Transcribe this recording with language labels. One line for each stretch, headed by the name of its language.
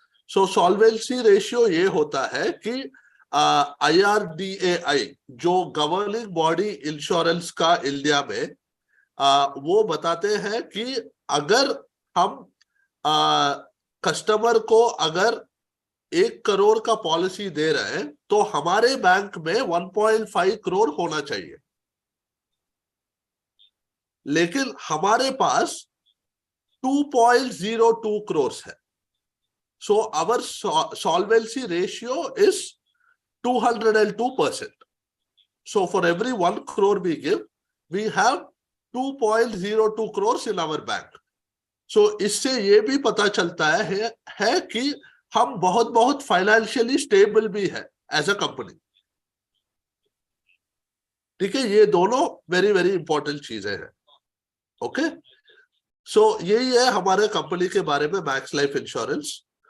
Hindi: सो solvency ratio ये होता है कि IRDAI जो गवर्निंग बॉडी इंश्योरेंस का इंडिया में, वो बताते हैं कि अगर हम कस्टमर को अगर 1 करोड़ का पॉलिसी दे रहे हैं तो हमारे बैंक में 1.5 करोड़ होना चाहिए, लेकिन हमारे पास 2.02 करोड़ है।
English: So our solvency ratio is 202%. So for every 1 crore we give, we have 2.02 crores in our bank.
Hindi: So इससे ये भी पता चलता है कि हम बहुत फाइनेंशियली स्टेबल भी है
English: As a company.
Hindi: ठीक है, ये दोनों
English: very important
Hindi: चीजें हैं। ओके, सो यही है हमारे कंपनी के बारे में, मैक्स लाइफ इंश्योरेंस।